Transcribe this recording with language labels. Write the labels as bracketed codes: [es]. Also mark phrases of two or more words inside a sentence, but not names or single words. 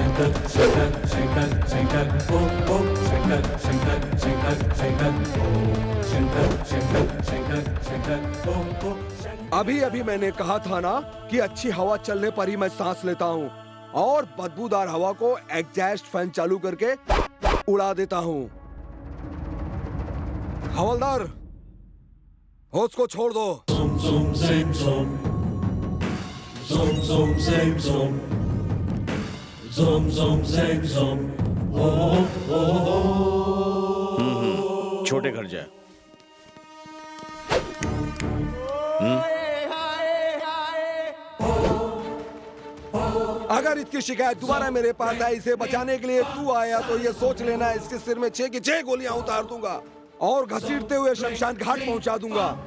[hi] शंकर शंकर शंकर शंकर ओ ओ शंकर शंकर शंकर शंकर ओ शंकर शंकर शंकर शंकर ओ ओ। अभी अभी मैंने कहा था ना कि अच्छी हवा चलने पर ही मैं सांस लेता हूँ, और बदबूदार हवा को [en] exhaust fan [hi] चालू करके उड़ा देता हूँ। हवलदार, होश को छोड़ दो। [en] Zoom zoom same zoom. Zoom zoom same zoom. Zoom zoom same zoom. Oh oh oh. [hi] छोटे घर जा। अगर इसकी शिकायत दोबारा मेरे पास आई, इसे बचाने के लिए तू आया, तो ये सोच लेना इसके सिर में 6 की 6 गोलियां उतार दूंगा और घसीटते हुए शमशान घाट पहुंचा दूंगा।